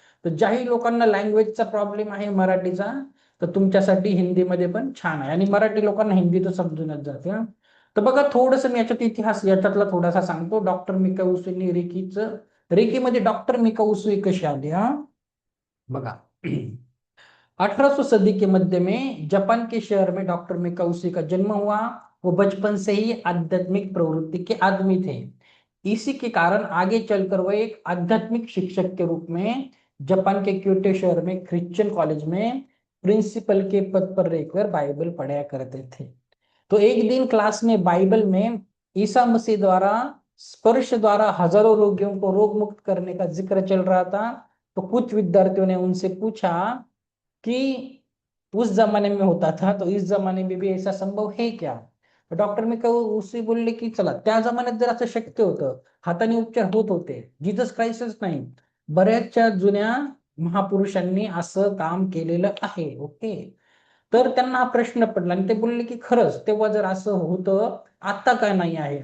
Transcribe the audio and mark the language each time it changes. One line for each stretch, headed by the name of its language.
Marathi: तर ज्याही लोकांना लँग्वेजचा प्रॉब्लेम आहे मराठीचा, तर तुमच्यासाठी हिंदीमध्ये पण छान आहे. आणि मराठी लोकांना हिंदी तर समजूनच जाते. तर बघा, थोडस मी याच्यात इतिहास याच्यातला थोडासा सांगतो. डॉक्टर मिका उसूनी रेकीचं, रेकीमध्ये डॉक्टर मिका उसूई कशी आली, बघा.
Hindi: 1800 सदी के मध्य में जापान के शहर में डॉक्टर मिकाउसी का जन्म हुआ। वो बचपन से ही आध्यात्मिक प्रवृत्ति के आदमी थे। इसी के कारण आगे चलकर वह एक आध्यात्मिक शिक्षक के रूप में जापान के क्योटो शहर में क्रिश्चियन कॉलेज में प्रिंसिपल के पद पर रहकर बाइबल पढ़ाया करते थे। तो एक दिन क्लास में बाइबल में ईसा मसीह द्वारा स्पर्श द्वारा हजारों रोगियों को रोग मुक्त करने का जिक्र चल रहा था। तो कुछ विद्यार्थियों ने उनसे पूछा कि उस जमाने में होता था, तो इस जमाने में भी ऐसा संभव है क्या?
Marathi: तो डॉक्टर मी उसी बोलले की चला, त्या जमान्यात जर असं शक्य होतं, हाताने उपचार होत होते, जीसस क्राइस्टच नाही, बऱ्याचशा जुन्या महापुरुषांनी असं काम केलेलं आहे. ओके. तर त्यांना हा प्रश्न पडला आणि ते बोलले की खरंच तेव्हा जर असं होतं, आता काय नाही आहे.